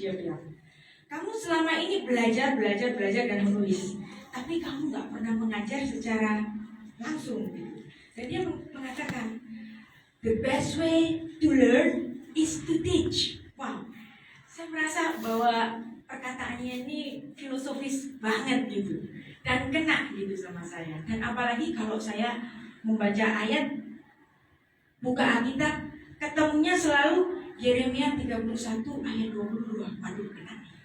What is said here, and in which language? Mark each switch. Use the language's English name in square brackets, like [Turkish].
[Indonesian] Dia bilang, kamu selama ini belajar dan menulis, tapi kamu nggak pernah mengajar secara langsung. Dan dia mengatakan, [English] the best way to learn is to teach. [Indonesian] Wow, saya merasa bahwa perkataannya ini filosofis banget gitu, dan kena gitu sama saya. Dan apalagi kalau saya membaca ayat, buka Alkitab, ketemunya selalu Yeremia 31 ayat 22. Waduh, kena.